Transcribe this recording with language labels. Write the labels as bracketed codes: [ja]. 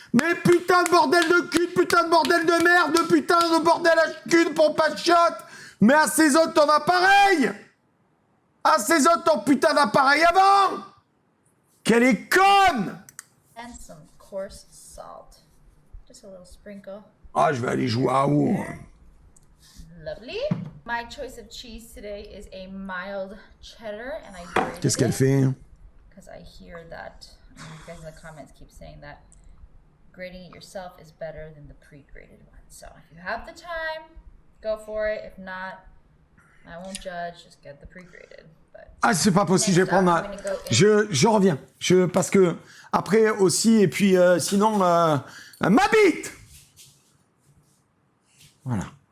[fr] Mais putain de bordel de cul, putain de bordel de merde, putain de bordel à cul de pompe à chiottes! Mais à ces autres ton appareil! À ces autres ton putain d'appareil avant! Quelle est conne! [en] And some coarse salt. Just a little sprinkle. [fr] Ah, je vais aller jouer à où? [en] Lovely. My choice of cheese today is a mild cheddar, and I grated [fr] Qu'est-ce qu'elle fait? [en] because I hear that you guys in the comments keep saying that grating it yourself is better than the pre-grated one. So if you have the time, go for it. If not, I won't judge. Just get the pre-grated. [fr] Ah, c'est pas possible, je vais prendre je reviens. Parce que, après aussi, et puis sinon, ma bite! Voilà.